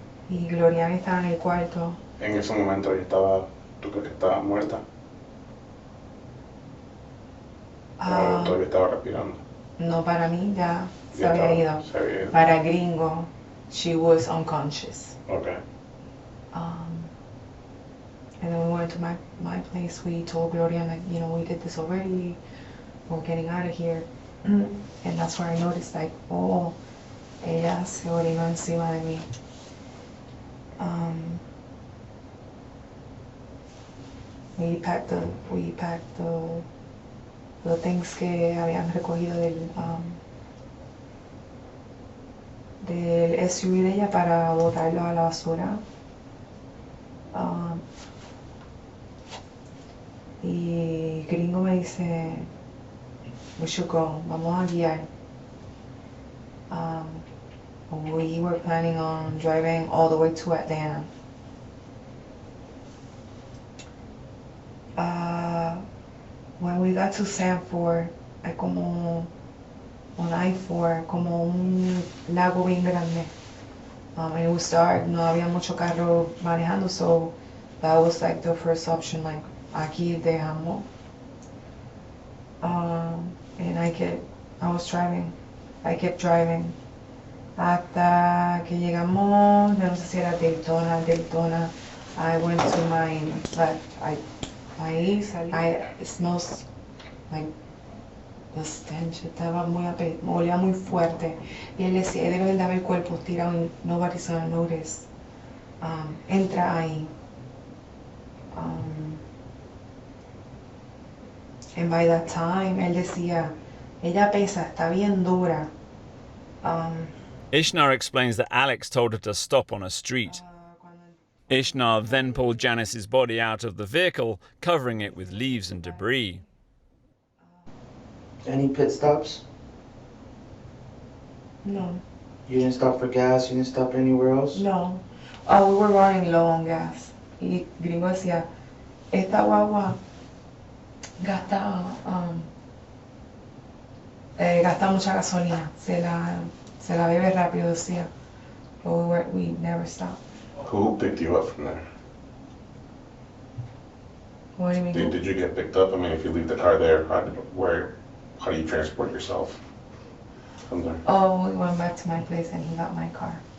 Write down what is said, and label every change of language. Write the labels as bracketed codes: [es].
[es] Y Gloria estaba en el cuarto. En ese momento ella estaba, ¿tú crees que estaba muerta? ¿O todavía estaba respirando? No, para mí ya se Ya había estaba, ido. se había ido. [en] Para Gringo, she was unconscious. Okay. And then we went to my place. We told Gloria, like, you know, we did this already. We're getting out of here. And that's where I noticed, like, oh, [es] ella se orinó encima de mí. [en] We packed the things [es] que habían recogido del SUV de ella para botarlo a la basura. Y Gringo me dice, [en] we should go, [es] vamos a guiar. [en] We were planning on driving all the way to Atlanta. When we got to Sanford, [es] hay como un I-4, como un lago bien grande. [en] And it was dark, [es] no había mucho carro manejando, [en] so that was like the first option, like, [es] aquí dejamos. [en] And I kept driving. [es] Hasta que llegamos, no sé si era Daytona. [en] I went to my left. It smells like the stench. [es] Olía muy fuerte. Y él decía, debe de haber cuerpos tirados y [en] nobody's gonna notice. [es] Entra ahí. [en] And by that time, [es] él decía, ella pesa, está bien dura. [en] Ishnar explains that Alex told her to stop on a street. Ishnar then pulled Janice's body out of the vehicle, covering it with leaves and debris. Any pit stops? No. You didn't stop for gas? You didn't stop anywhere else? No. Oh, we were running low on gas. [es] Y Gringo decía, esta guagua gasta mucha gasolina. Se la bebe rápido, decía. [en] But we never stopped. Who picked you up from there? What do you mean? Did you get picked up? I mean, if you leave the car there, how do you transport yourself from there? Oh, we went back to my place and he got my car.